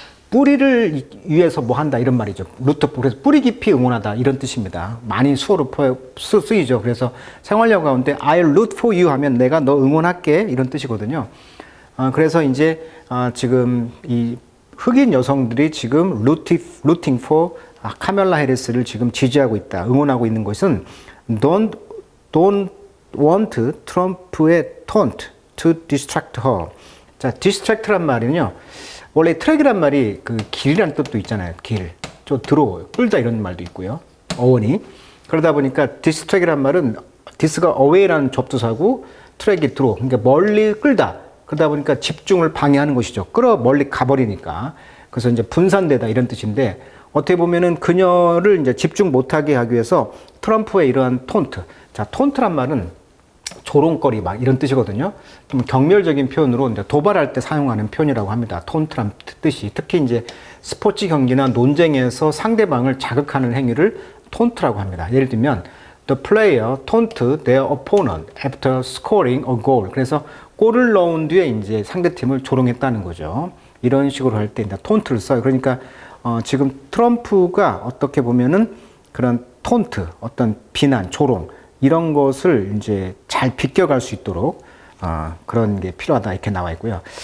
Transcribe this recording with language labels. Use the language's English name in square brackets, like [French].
[Korean] 뿌리를 위해서 뭐 한다 이런 말이죠. 루트포. 그래서 뿌리 깊이 응원하다 이런 뜻입니다. 많이 수어로 쓰이죠. 그래서 생활용 가운데 [English] I'll root for you [Korean] 하면 내가 너 응원할게 이런 뜻이거든요. 그래서 이제 지금 이 흑인 여성들이 지금 [English] rooting for [Korean] 카멜라 해리스를 지금 지지하고 있다. 응원하고 있는 것은 [English] don't want [Korean] 트럼프의 [English] taunt to distract her. [Korean] 자, distract란 말은요. 원래 트랙이란 말이 길이라는 뜻도 있잖아요. 길. 좀 들어오요. 끌다 이런 말도 있고요. 어원이. 그러다 보니까 distract이란 말은 dis가 away라는 접두사고 트랙이 들어. 그러니까 멀리 끌다. 그러다 보니까 집중을 방해하는 것이죠. 끌어 멀리 가버리니까. 그래서 이제 분산되다 이런 뜻인데 어떻게 보면은 그녀를 이제 집중 못하게 하기 위해서 트럼프의 이러한 톤트. 자, 톤트란 말은 조롱거리 막 이런 뜻이거든요. 좀 경멸적인 표현으로 이제 도발할 때 사용하는 표현이라고 합니다. 톤트란 뜻이. 특히 이제 스포츠 경기나 논쟁에서 상대방을 자극하는 행위를 톤트라고 합니다. [English] 예를 들면 The player taunted their opponent after scoring a goal. [Korean] 그래서 골을 넣은 뒤에 이제 상대팀을 조롱했다는 거죠. 이런 식으로 할 때 이제 톤트를 써요. 그러니까 지금 트럼프가 어떻게 보면은 그런 톤트, 어떤 비난, 조롱 이런 것을 이제 잘 비껴갈 수 있도록 그런 게 필요하다 이렇게 나와 있고요.